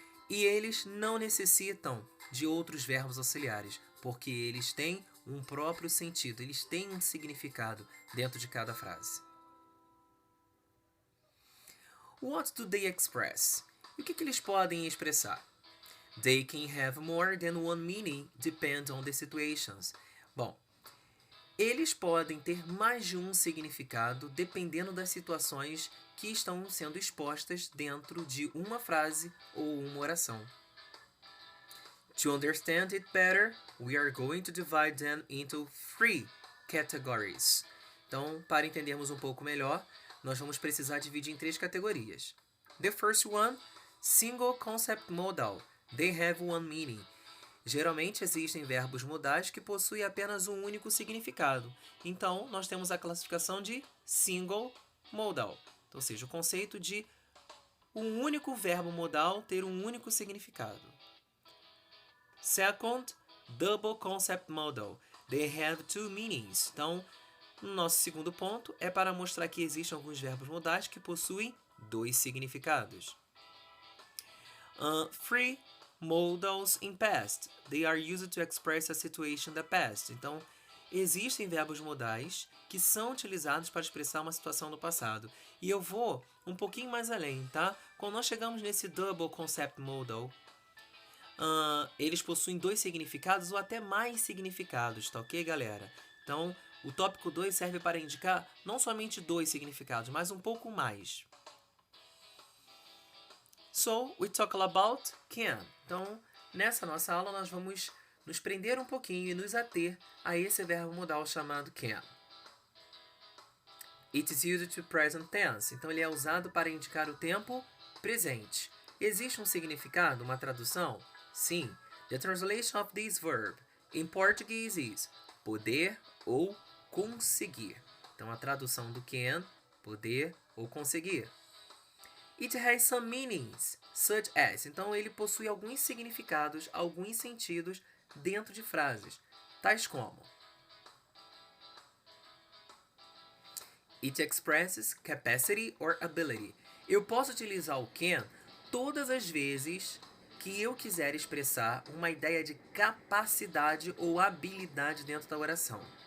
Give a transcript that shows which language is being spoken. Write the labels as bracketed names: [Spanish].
[Portuguese] E eles não necessitam de outros verbos auxiliares, porque eles têm um próprio sentido, eles têm um significado dentro de cada frase. [English] What do they express? [Portuguese] E o que eles podem expressar? [English] They can have more than one meaning, depend on the situations. [Portuguese] Bom, eles podem ter mais de um significado dependendo das situações que estão sendo expostas dentro de uma frase ou uma oração. [English] To understand it better, we are going to divide them into 3 categories. [Portuguese] Então, para entendermos um pouco melhor, nós vamos precisar dividir em 3 categorias. [English] The first one, single concept modal. They have one meaning. [Portuguese] Geralmente existem verbos modais que possuem apenas um único significado. Então, nós temos a classificação de single modal. Então, ou seja, o conceito de um único verbo modal ter um único significado. [English] Second, double concept modal. They have 2 meanings. [Portuguese] Então, no nosso segundo ponto é para mostrar que existem alguns verbos modais que possuem 2 significados. [English] Three modals in past. They are used to express a situation in the past. [Portuguese] Então, existem verbos modais que são utilizados para expressar uma situação no passado. E eu vou um pouquinho mais além, tá? Quando nós chegamos nesse double concept modal, eles possuem 2 significados ou até mais significados, tá ok, galera? Então, o tópico 2 serve para indicar não somente 2 significados, mas um pouco mais. [English] So, we talk about can. [Portuguese] Então, nessa nossa aula, nós vamos nos prender um pouquinho e nos ater a esse verbo modal chamado can. [English] It is used to present tense. [Portuguese] Então, ele é usado para indicar o tempo presente. Existe um significado, uma tradução? Sim. [English] The translation of this verb in Portuguese is [Portuguese] poder ou conseguir. Então, a tradução do can, poder ou conseguir. [English] It has some meanings, such as. [Portuguese] Então, ele possui alguns significados, alguns sentidos dentro de frases, tais como: [English] It expresses capacity or ability. [Portuguese] Eu posso utilizar o can todas as vezes que eu quiser expressar uma ideia de capacidade ou habilidade dentro da oração.